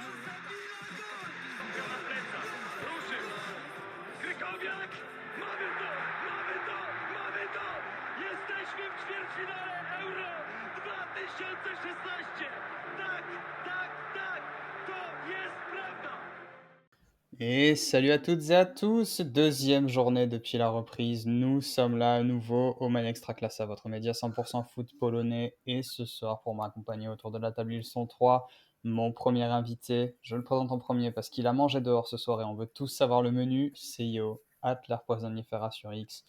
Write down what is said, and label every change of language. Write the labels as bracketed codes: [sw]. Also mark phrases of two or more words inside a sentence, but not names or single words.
[pl] Ruszył! Krykowiak! Mamy to! Mamy to! Mamy to! Jesteśmy w ćwierćfinale Euro 2016! Tak, tak, tak! To jest prawda! [fr] Et salut à toutes et à tous, deuxième journée depuis la reprise, nous sommes là à nouveau au Man Extraclassa, votre média 100% foot polonais, et ce soir pour m'accompagner autour de la table ils sont trois, mon premier invité, je le présente en premier parce qu'il a mangé dehors ce soir et on veut tous savoir le menu, c'est Yo, l'air poisonnifera sur X.